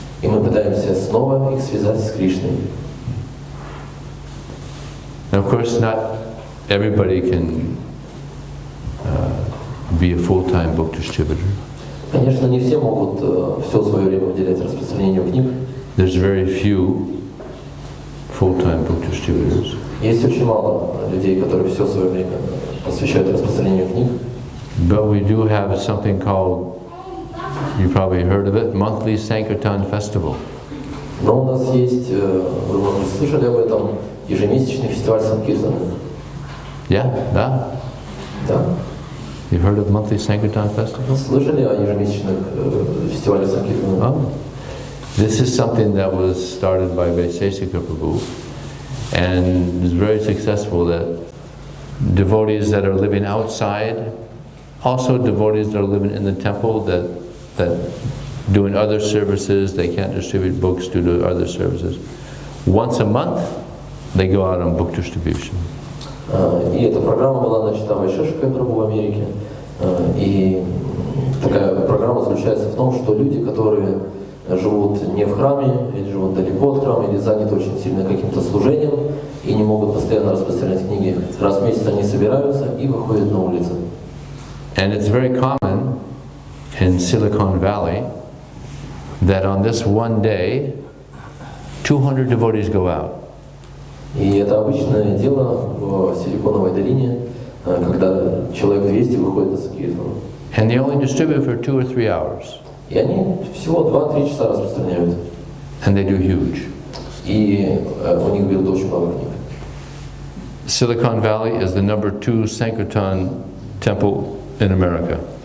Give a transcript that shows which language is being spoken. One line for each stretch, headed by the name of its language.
Russian: И мы пытаемся снова их связать с Кришной.
English: And of course, not everybody can be a full-time book distributor.
Russian: Конечно, не все могут все свое время уделять распространению книг.
English: There's very few full-time book distributors.
Russian: Есть очень мало людей, которые все свое время посвящают распространению книг.
English: But we do have something called, you probably heard of it, monthly Sankirtan festival.
Russian: Но у нас есть, вы, может быть, слышали об этом, ежемесячный фестиваль Санкиртаны.
English: Yeah,
Russian: да? Да.
English: You've heard of monthly Sankirtan festival?
Russian: Слышали о ежемесячных фестивале Санкиртаны?
English: Oh. This is something that was started by Vaiseshika Prabhu and is very successful, that devotees that are living outside, also devotees that are living in the temple that doing other services, they can't distribute books due to other services. Once a month, they go out on book distribution.
Russian: И эта программа была начата Вайшешикой Прабху в Америке. И такая программа заключается в том, что люди, которые живут не в храме, или живут далеко от храма, или заняты очень сильно каким-то служением, и не могут постоянно распространять книги, раз в месяц они собираются и выходят на улицу.
English: And it's very common in Silicon Valley that on this one day, 200 devotees go out.
Russian: И это обычное дело в Силиконовой долине, когда человек 200 выходит на Санкиртану.
English: And they only distribute for 2 or 3 hours.
Russian: И они всего 2-3 часа распространяют.
English: And they do huge.
Russian: И у них берут очень много книг.
English: Silicon Valley is the #2 Sankirtan temple in America.